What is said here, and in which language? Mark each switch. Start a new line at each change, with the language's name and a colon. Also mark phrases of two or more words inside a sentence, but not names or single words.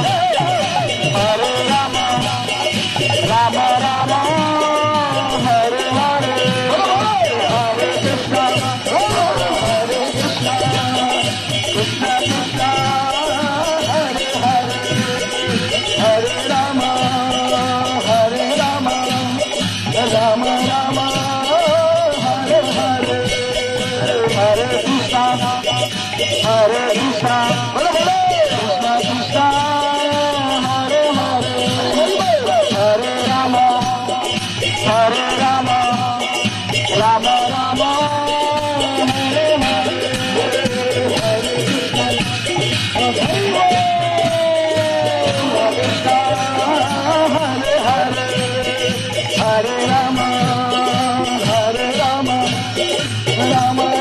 Bangla: রাম রাম হরে হরে হরে কৃষ্ণ কৃষ্ণ কৃষ্ণ হরে হরে হরে রাম রাম রাম হরে হরে হরে কৃষ্ণ বলো বলো কৃষ্ণ কৃষ্ণ হরে হরে হরে রাম রাম রাম হরে হরে হরে কৃষ্ণ হরে হরে হরে রাম রাম রাম